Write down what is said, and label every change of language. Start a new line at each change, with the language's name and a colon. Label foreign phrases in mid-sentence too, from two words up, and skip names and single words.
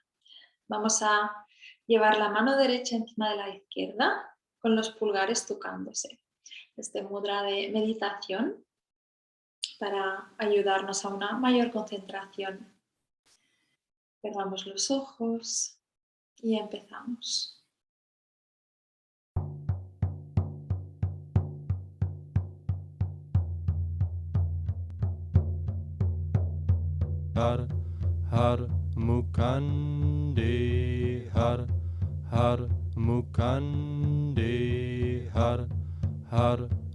Spanish: Vamos a llevar la mano derecha encima de la izquierda con los pulgares tocándose. Este mudra de meditación para ayudarnos a una mayor concentración. Cerramos los ojos y empezamos.
Punjabi: Har, Har, Mukande, Har, Har, Mukande, Har, Har,